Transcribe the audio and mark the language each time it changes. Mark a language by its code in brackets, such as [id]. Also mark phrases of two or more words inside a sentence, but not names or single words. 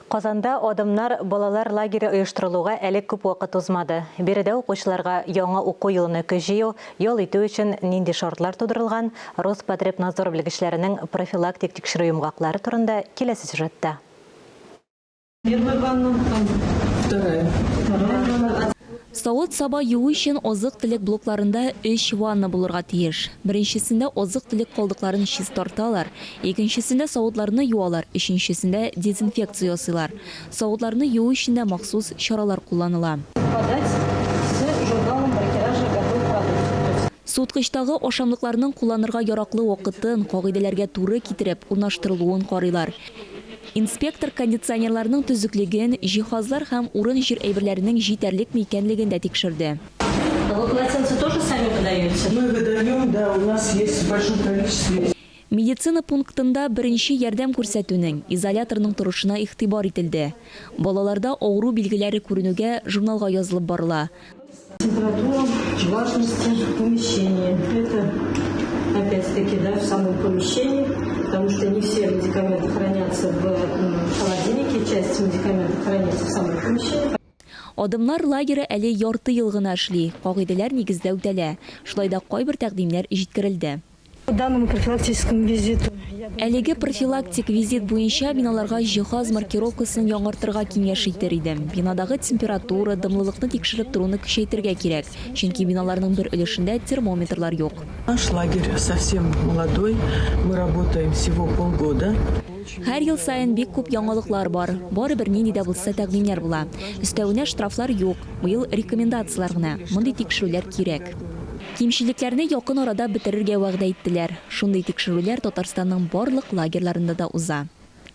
[tt] Казанда адамнар балалар лагере оештырылуга әле күп вакыт узмады. Биредә укучыларга яңа уку елын көҗию, ял итү өчен нинди шартлар тудырылган, Роспотребнадзор белгечләренең профилактик тикшерү йомгаклары турында киләсе сюжетта. [ru] Первая ванна, там вторая. [tt] Савыт саба юу өчен азык-төлек блокларында 3 ванна булырга тиеш. Беренчесендә азык-төлек калдыкларын чист тарталар, икенчесендә савытларны юалар, өченчесендә дезинфекция ясыйлар. Савытларны юу өчен дә махсус чаралар кулланыла. Суткычтагы ашамлыкларның кулланырга яраклы вакытын, кагыйдәләргә туры китереп, урнаштырылуын карыйлар. Инспектор кондиционерларның төзеклеген, җиһазлар һәм урын җир әйберләренең җитәрлек микәнлеген дә тикшерде. [ru] Вы полотенца тоже сами выдаете? Мы выдаем, да, у нас есть в большом количестве. [tt] Медицина пунктында беренче ярдәм күрсәтүнең, изоляторның торышына игътибар ителде. Балаларда авыру билгеләре күренүгә журналга язылып барыла. [ru] Температура, влажность помещения. Это опять-таки, да, в самом помещении, потому что не все медикаменты хранятся в холодильнике, часть медикаментов хранится в самом помещении. [tt] Адымнар лагере әле ярты ел гына эшли, кагыйдәләр нигездә үтәлә. Шулай да кайбер тәкъдимнәр җиткерелде. [ru] По данному профилактическому визиту. [tt] Әлеге профилактик визит буенча биналарга җиһаз маркировкасын яңартырга киңәш итер идем. Бинадагы температура, дымлылыкны тикшереп торуны көчәйтергә кирәк, чөнки биналарның бер өлешендә термометрлар юк. [ru] Наш лагерь совсем молодой, мы работаем всего полгода. [tt] Һәр ел сайын бик күп яңалыклар бар. Барыбер нинди дә булса тәкъдимнәр була. Өстәвенә штрафлар юк. Быел рекомендациялар гына. Мондый тикшерүләр кирәк. Кимчелекләрне якын арада бетерергә вәгъдә иттеләр. Шундый тикшерүләр Татарстанның барлык лагерьларында да уза.